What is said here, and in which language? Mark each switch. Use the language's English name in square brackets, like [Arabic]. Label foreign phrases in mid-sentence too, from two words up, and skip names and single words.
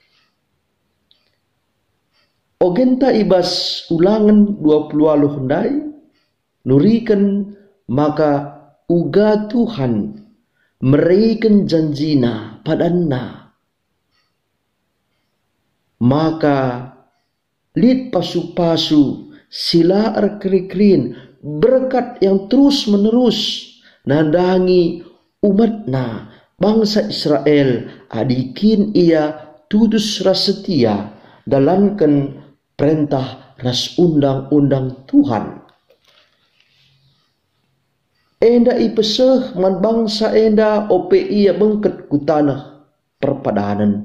[Batak Karo] Ogenta ibas ulangan 20 hendai nurikan maka uga Tuhan meraikan janjina padanna maka lid pasu-pasu sila erkri-krin berkat [Indonesian] yang terus menerus [Batak Karo] nandangi umatna bangsa Israel adikin ia tudus ras setia dalankan perintah ras undang-undang Tuhan. Enda ipeseh man bangsa enda ope ia bengket ku tanah perpadanan.